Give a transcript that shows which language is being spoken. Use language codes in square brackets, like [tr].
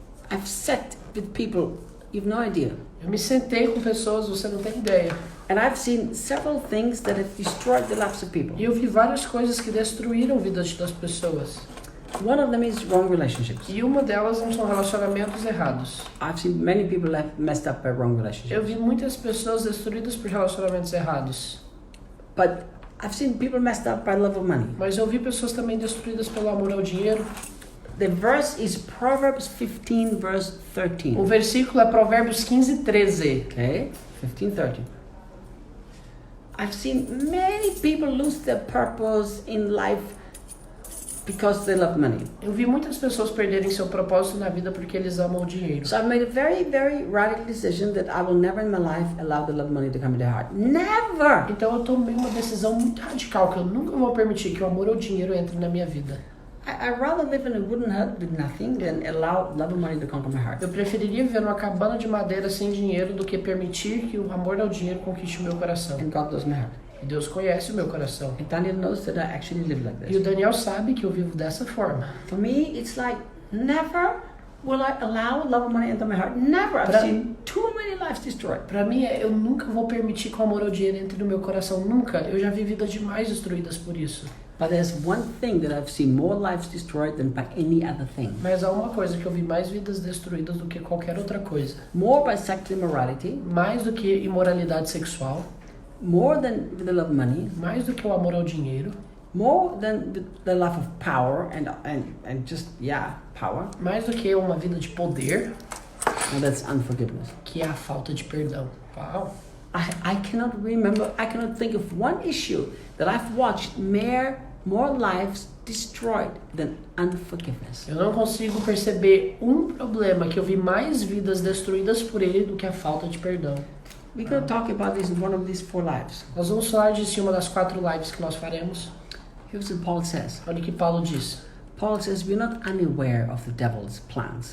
[en] I've sat with people, you've no idea. [pt] Eu me sentei com pessoas, você não tem ideia. [en] And I've seen several things that have destroyed the lives of people. [pt] E eu vi várias coisas que destruíram vidas das pessoas. [en] One of them is wrong relationships. [pt] E uma delas são relacionamentos errados. [en] I've seen many people have messed up by wrong relationships. [pt] Eu vi muitas pessoas destruídas por relacionamentos errados. [en] But I've seen people messed up by love of money. [pt] Mas eu vi pessoas também destruídas pelo amor ao dinheiro. [en] The verse is Proverbs 15 verse 13. [pt] O versículo é Provérbios 15:13. [en] Okay? 15:13. I've seen many people lose their purpose in life because they love money. [pt] Eu vi muitas pessoas perderem seu propósito na vida porque eles amam o dinheiro. [en] So I've made a very, very radical decision that I will never in my life allow the love of money to come into their heart. Never! [pt] Então eu tomei uma decisão muito radical que eu nunca vou permitir que o amor ao dinheiro entre na minha vida. [en] I'd rather live in a wooden hut with nothing than allow love of money to conquer my heart. [pt] Eu preferiria viver numa cabana de madeira sem dinheiro do que permitir que o amor ao dinheiro conquiste o meu coração. [en] And God knows my heart. [pt] E Deus conhece o meu coração. [en] And Daniel knows that I actually live like [pt] E o [en] this. [pt] Daniel sabe que eu vivo dessa forma. [en] For me, it's like never will I allow love of money into my heart. Never. I've seen too many lives destroyed. [pt] Pra mim, eu nunca vou permitir que o amor ao dinheiro entre no meu coração. Nunca. Eu já vi vidas demais destruídas por isso. [en] But there's one thing that I've seen more lives destroyed than by any other thing. [pt] Mas há uma coisa que eu vi mais vidas destruídas do que qualquer outra coisa. [en] More by sexual immorality, [pt] Mais do que imoralidade sexual. [en] more than the love of money, [pt] Mais do que o amor ao dinheiro. [en] more than the love of power and just, power. [pt] Mais do que uma vida de poder, [en] And that's unforgiveness. [pt] que é a falta de perdão. Uau! [en] I cannot remember, I cannot think of one issue that I've watched more lives destroyed than unforgiveness. [pt] Eu não consigo perceber um problema que eu vi mais vidas destruídas por ele do que a falta de perdão. [en] We're going to talk about this in one of these 4 lives. [pt] Nós vamos falar disso em uma das 4 lives que nós faremos. [en] Here's what Paul says. [pt] Olha o que Paulo diz. [en] Paul says we're not unaware of the devil's plans.